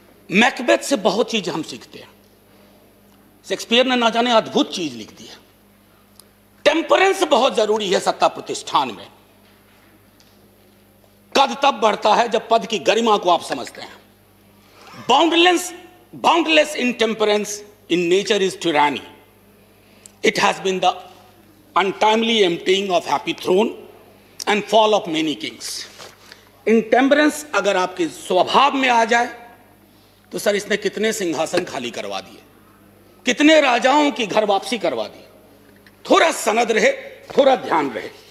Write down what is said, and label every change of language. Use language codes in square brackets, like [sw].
[hi] Macbeth से बहुत चीज हम सीखते हैं। शेक्सपियर ने ना जाने अद्भुत चीज लिख दी है। टेम्परेंस बहुत जरूरी है सत्ता प्रतिष्ठान में। कद तब बढ़ता है जब पद की गरिमा को आप समझते हैं। [en] Boundless intemperance in nature is tyranny. It has been the untimely emptying of happy throne and fall of many kings. [hi] Intemperance अगर आपके स्वभाव में आ जाए तो सर इसने कितने सिंहासन खाली करवा दिए, कितने राजाओं की घर वापसी करवा दी। थोड़ा सनद रहे, थोड़ा ध्यान रहे।